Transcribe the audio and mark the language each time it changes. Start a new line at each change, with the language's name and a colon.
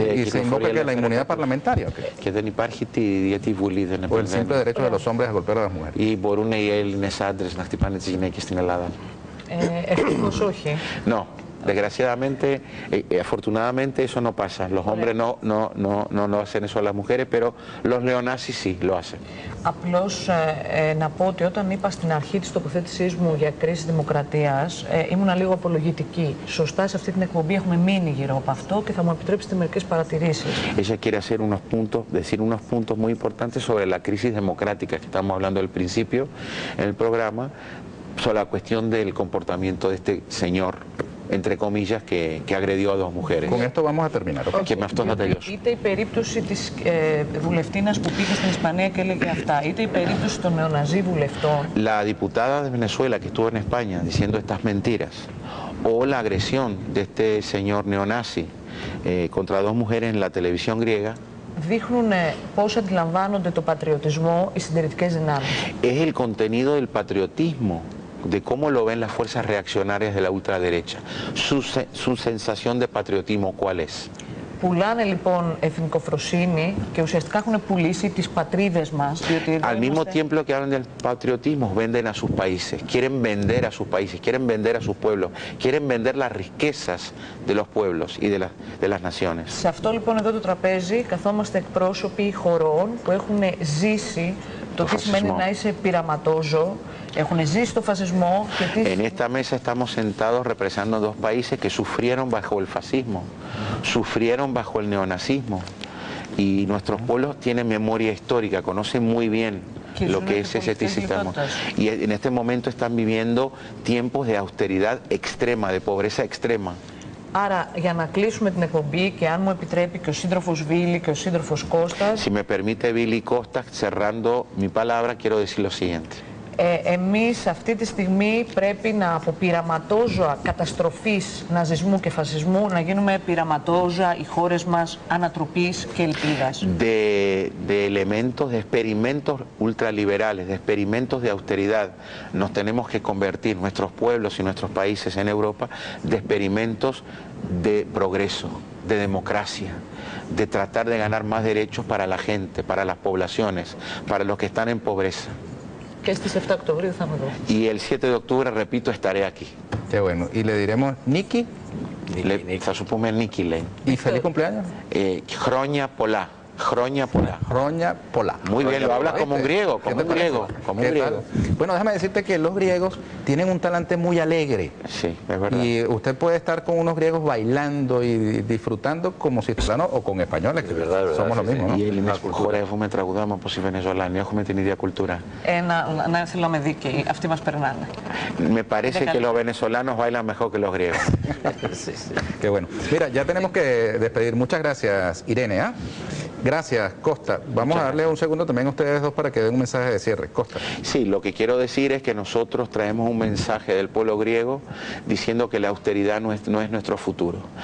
Spanish: y se invoca que la inmunidad parlamentaria.
Greek: Και δεν υπάρχει γιατί η Βουλή δεν
Spanish: O el simple derecho de los hombres a golpear a las mujeres.
Greek: Ή μπορούν οι Έλληνες άντρες να χτυπάνε τις γυναίκες στην Ελλάδα. Ευτυχώς όχι.
Spanish: No. Desgraciadamente, afortunadamente eso no pasa. Los hombres no lo hacen eso a las mujeres, pero los neonazis sí lo hacen.
Greek: Απλώς να πω ότι όταν είπα στην αρχή της τοποθέτησής μου για κρίση δημοκρατίας, ήμουνα λίγο απολογητική. Σωστά σε αυτή την εκπομπή έχουμε μείνει γύρω από αυτό και θα μου επιτρέψετε μερικές παρατηρήσεις.
Spanish: Ella quiere hacer decir unos puntos muy importantes sobre la crisis democrática que estamos hablando al principio en el programa, sobre la cuestión del comportamiento de este señor, entre comillas, que agredió a dos mujeres. Con esto vamos a terminar. Okay.
Greek: Και με αυτό θα τελειώσω. Είτε η περίπτωση της βουλευτίνας που πήγε στην Ισπανία και έλεγε αυτά, είτε η περίπτωση των νεοναζί βουλευτών.
Spanish: La diputada de Venezuela que estuvo en España diciendo estas mentiras, o la agresión de este señor neonazi contra dos mujeres en la televisión griega,
Greek: δείχνουν πώς αντιλαμβάνονται το πατριωτισμό οι συντηρητικές δυνάμεις.
Spanish: Es el contenido del patriotismo, de cómo lo ven las fuerzas reaccionarias de la ultraderecha. Su sensación de patriotismo, ¿cuál es?
Greek: Πουλάνε λοιπόν εθνικοφροσύνη και ουσιαστικά έχουν πουλήσει τις πατρίδες μας.
Spanish: Al mismo tiempo que hablan del patriotismo, venden a sus países, quieren vender a sus países, quieren vender a sus pueblos, quieren vender las riquezas de los pueblos y de las naciones.
Greek: Σε αυτό λοιπόν εδώ το τραπέζι καθόμαστε εκπρόσωποι χωρών που έχουν ζήσει το τι σημαίνει να είσαι πειραματόζω, έχουν ζήσει το φασισμό.
Spanish: En esta mesa estamos sentados representando dos países que sufrieron bajo el fascismo, sufrieron bajo el neonazismo, y nuestros pueblos tienen memoria histórica, conocen muy bien lo que es ese sistema. Y en este momento están viviendo tiempos de austeridad extrema, de pobreza extrema.
Greek: Άρα, για να κλείσουμε την εκπομπή και αν μου επιτρέπει και ο σύντροφος Βίλη και ο σύντροφος Κώστας...
Spanish: Si me permite Billy Costas, cerrando mi palabra, quiero decir lo siguiente.
Greek: Εμείς αυτή τη στιγμή πρέπει να από πειραματόζωα καταστροφής ναζισμού και φασισμού να γίνουμε πειραματόζωα οι χώρες μας ανατροπής και ελπίδας.
Spanish: De elementos, de experimentos ultraliberales, de experimentos de austeridad, nos tenemos que convertir nuestros pueblos y nuestros países en Europa de experimentos de progreso, de democracia, de tratar de ganar más derechos para la gente, para las poblaciones, para los que están en pobreza.
Greek: Και στις 7 Οκτωβρίου θα είμαι εδώ.
Spanish: Y el 7 de octubre, repito, estaré aquí. Qué bueno. Y le diremos Niki.
Greek: Θα σου πούμε Νίκη, λέει.
Spanish: Y feliz cumpleaños.
Greek: Χρόνια πολλά. Χρόνια πολλά. Χρόνια πολλά.
Spanish: Muy bien, lo hablas como un griego, como un griego, como un griego. Bueno, déjame decirte que los griegos tienen un talante muy alegre. Sí, es verdad. Y usted puede estar con unos griegos bailando y disfrutando como si fueran, o con españoles, que somos lo mismo, ¿no?
Greek: Οι Έλληνες χορεύουμε, τραγουδάμε όπως οι Βενεζολάνοι, έχουμε την ίδια κουλτούρα. Να θέλω να είμαι δίκαιη, αυτοί μας περνάνε.
Spanish: Me parece que los venezolanos bailan mejor que los griegos. Sí, sí. Qué bueno. Mira, ya tenemos que despedir. Muchas gracias, Irene. ¿Ah? Gracias, Costa. Vamos a darle un segundo también a ustedes dos para que den un mensaje de cierre. Costa. Sí, lo que quiero decir es que nosotros traemos un mensaje del pueblo griego diciendo que la austeridad no es nuestro futuro.